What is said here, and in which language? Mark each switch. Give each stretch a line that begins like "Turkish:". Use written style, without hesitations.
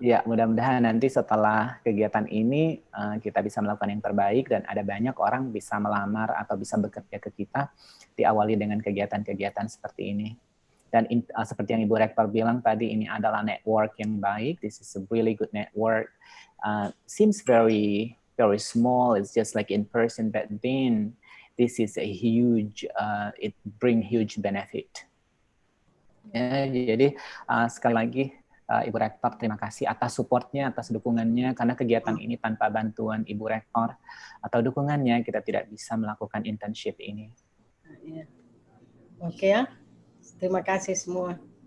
Indonesian: Ya, mudah-mudahan nanti setelah kegiatan ini kita bisa melakukan yang terbaik dan ada banyak orang bisa melamar atau bisa bekerja ke kita diawali dengan kegiatan-kegiatan seperti ini. Dan seperti yang Ibu Rektor bilang tadi, ini adalah network yang baik.
English: This is a really good network. Seems very very small. It's just like in person, but then this is a huge. It bring huge benefit.
Indonesian: Ya, jadi sekali lagi Ibu Rektor terima kasih atas supportnya, atas dukungannya, karena kegiatan ini tanpa bantuan Ibu Rektor atau dukungannya kita tidak bisa melakukan internship ini. Oke ya, terima kasih semua.